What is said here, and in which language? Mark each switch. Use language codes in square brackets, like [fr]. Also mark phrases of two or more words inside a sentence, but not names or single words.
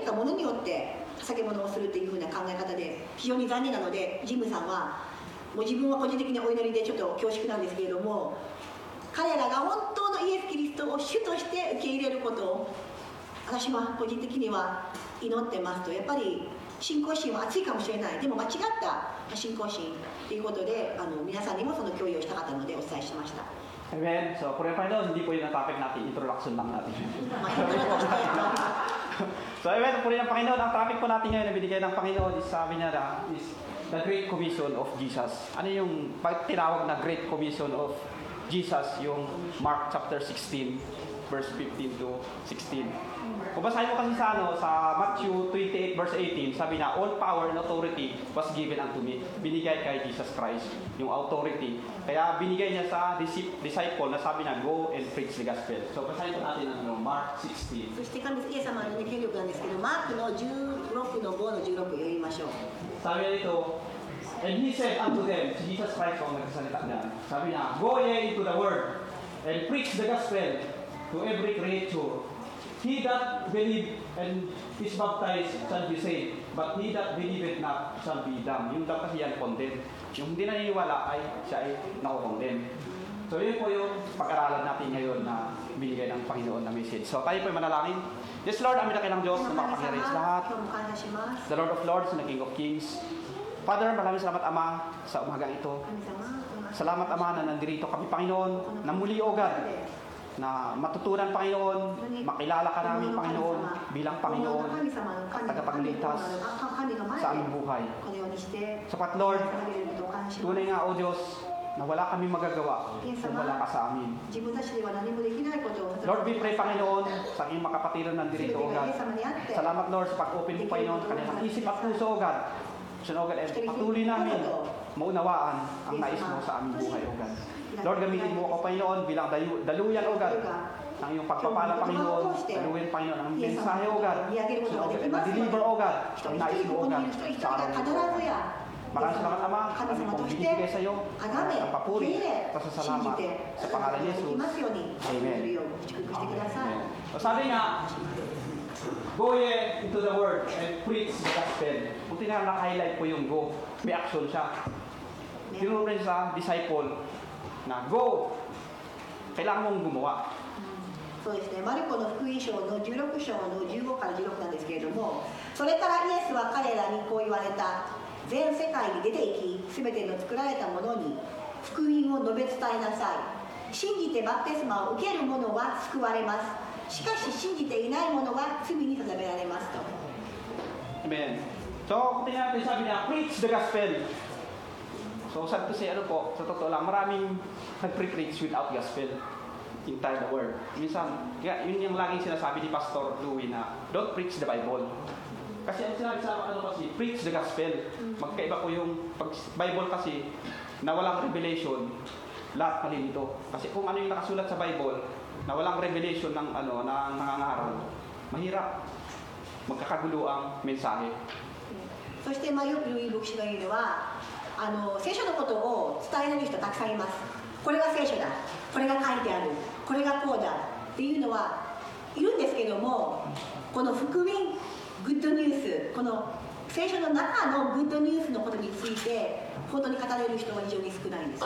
[ja] かものによって捧げ物をするというふうな考え方で非常に残念なので、ジムさんはもう自分は個人的にお祈りでちょっと恐縮なんですけれども、彼らが本当のイエス・キリストを主として受け入れることを私は個人的には祈ってますと。やっぱり信仰心は熱いかもしれない、でも間違った信仰心ということで皆さんにもその共有をしたかったのでお伝えしました。 [tl] Amen. So, Kuya Panginoon, hindi po yun ang topic natin. Introduction lang natin. So, amen. Puri ng Panginoon. Ang topic po natin ngayon na binigay ng Panginoon is sabi niya na is [en] the Great Commission of Jesus. [tl] Ano yung tinawag na [en] Great Commission of Jesus? [tl] Yung Mark chapter 16, verse 15 to 16. Kung basahin mo kasi sa Matthew 28 verse 18, sabi na, [en] all power and authority was given unto me. [tl] Binigay kay Jesus Christ yung authority. Kaya binigay niya sa disciple na sabi na, [en] go and preach the gospel. [tl] So basahin po natin ang Mark 16. [ja] そしてイエス様の権力なんですけど、マークの16の5の16を読みましょう。 [tl] Sabi niya dito, [en] and he said unto them, [tl] si Jesus Christ ang nagsasalita niya, sabi niya, [en] go ye into the world and preach the gospel to every creature. He that believe and is baptized shall be saved, but he that believeth not shall be damned. [tl] Yung daw kasi yan condemned. Yung hindi naniniwala ay siya ay nakukondemn. So yun po yung pag-aralan natin ngayon na binigay ng Panginoon na message. So tayo po manalangin. [en] Yes Lord, [tl] amin na kayo ng Diyos na makapangyari sa lahat. [en] The Lord of Lords and the King of Kings. Father, [tl] maraming salamat Ama sa umagang ito. [ja] 神様 [tl] Salamat Ama na nandirito kami Panginoon na muli o God na matutunan Panginoon, makilala ka namin Panginoon bilang Panginoon at tagapagligtas sa aming buhay. [ja] このようにして [tl] Sapat Lord, [ja] 捧げることを感謝します [tl] tunay nga o Diyos na wala kami magagawa kung wala ka sa amin. [ja] 自分たちでは何もできないことを [en] Lord, we pray [tl] Panginoon sa aming makapatiran nandirito o [ja] 全て God. がイエス様にあって [tl] Salamat Lord sa pag-open mo Panginoon sa kanilang isip at puso o God. So God, patuloy namin maunawaan ang nais mo sa aming buhay o God. Lord, gamitin mo ako Panginoon bilang daluyan o God ng iyong pagpapala Panginoon, daluyan Panginoon ang mensahe o God. So God, ma-deliver o God ang nais mo o God sa araw nito. Maraming salamat Ama, kami pong binibigay sa iyo ang papuri at pasasalamat sa pangalan ni Jesus. Amen. So sabi nga, [en] go ye into the word and preach the gospel. [tl] Kung tinanong naka-highlight po yung go, may action siya. Tinuro rin sa disciple na go, kailangan mong gumawa. [ja] そうですね、マルコの福音書の16章の15から16なんですけれども、それからイエスは彼らにこう言われた。全世界に出て行き、すべての作られたものに福音を述べ伝えなさい。信じてバプテスマを受ける者は救われます。しかし信じていない者は罪に定められますと。 [tl] Amen. So, kung tingnan natin sabi niya, [en] preach the gospel. So, sad to say, [tl] ano po, sa totoo lang, maraming nagpre-preach [en] without gospel in the word. [tl] Minsan, yun yung laging sinasabi ni Pastor Louie na, [en] don't preach the Bible. [tl] Kasi ang sinabi sa ano kasi, [en] preach the gospel. [tl] Magkaiba po yung Bible kasi na walang revelation, lahat mali nito. Kasi kung ano yung nakasulat sa Bible, na walang revelation ng ano, ng nangangaral, mahirap. Magkakagulo ang mensahe. [ja] そして、よく牧師が言うのは聖書のことを伝えられる人たくさんいます。これが聖書だ、これが書いてある、これがこうだっていうのはいるんですけども、この福音グッドニュース、この聖書の中のグッドニュースのことについて本当に語れる人は非常に少ないんです。